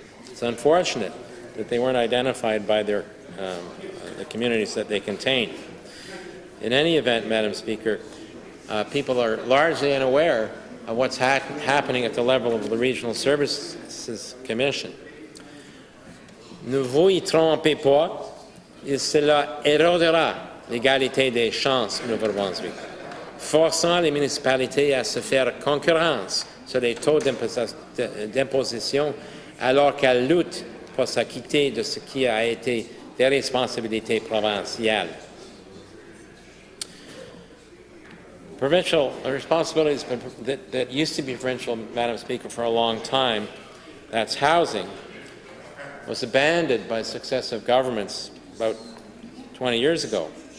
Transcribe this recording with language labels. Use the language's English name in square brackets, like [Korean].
[English] It's unfortunate that they weren't identified by the communities that they contain. In any event, Madam Speaker, people are largely unaware of what's happening at the level of the Regional Services Commission. [French] Ne vous y trompez pas, et cela érodera l'égalité des chances au Nouveau-Brunswick, forçant les municipalités à se faire concurrence sur les taux d'imposition alors qu'elles luttent pour s'acquitter de ce qui a été des responsabilités provinciales. [English] Provincial responsibilities that used to be provincial, Madam Speaker, for a long time, that's housing, was abandoned by successive governments about 20 years ago.